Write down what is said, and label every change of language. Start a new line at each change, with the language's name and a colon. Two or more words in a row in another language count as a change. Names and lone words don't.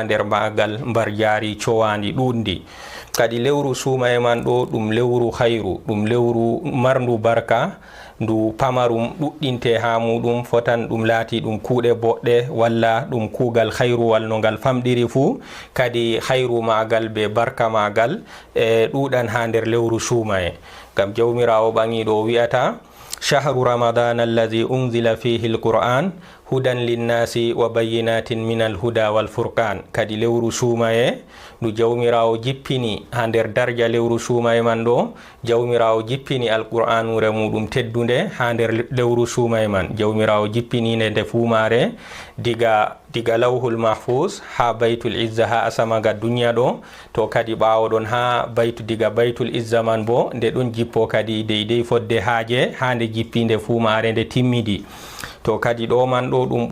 Fula: nder magal mbar jaari cowandi ɗuɗndi kadi lewru sumaye man ɗo ɗum lewru hayru ɗum lewru marndu barka ndu pamarum ɗuɗɗinte ha muɗum fotan ɗum laati ɗum kuuɗe boɗɗe walla ɗum kuugal hayruwal no ngal famɗiri fuu kadi hayru magal be barka magal ɗuɗan ha nder lewru sumaye ngam jawmirawo ɓangiɗo wi'ata
Arabic: شهر رمضان الذي أنزل فيه القرآن هدى للناس وبينات من الهدى والفرقان
Fula: kadi lewru sumaye ndu jawmirawo jippini ha nder darja lewru sumaye man ɗo jawmirawo jippini alqur'anure muɗum teddunde ha nder lewru sumaye man jawmirawo jippininde nde fumare diga lawhul mahfuz ha baytul izza ha asamaga duniya ɗo to kadi ɓawo ɗon ha diga baytul izza man bo nde ɗon jippo kadi deydey fodde haaje ha nde jippinde fumare nde timmidi to kadi ɗo man ɗo ɗum